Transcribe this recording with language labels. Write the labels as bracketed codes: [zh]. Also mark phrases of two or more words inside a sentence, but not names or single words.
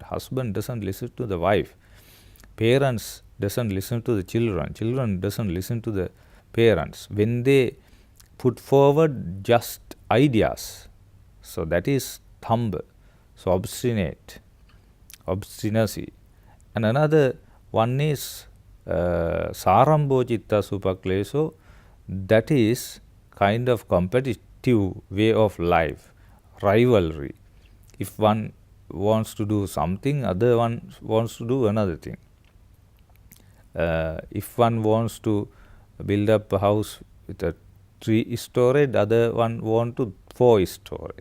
[en] Husband doesn't listen to the wife. Parents doesn't listen to the children. Children doesn't listen to the parents. When they put forward just ideas, so that is thamba. So obstinate, obstinacy. And another one is [pi] sarambo chitta supakleso, [en] that is kind of competitive way of life, rivalry. If one wants to do something, other one wants to do another thing. If one wants to build up a house with a 3-story, the other one want to 4-story.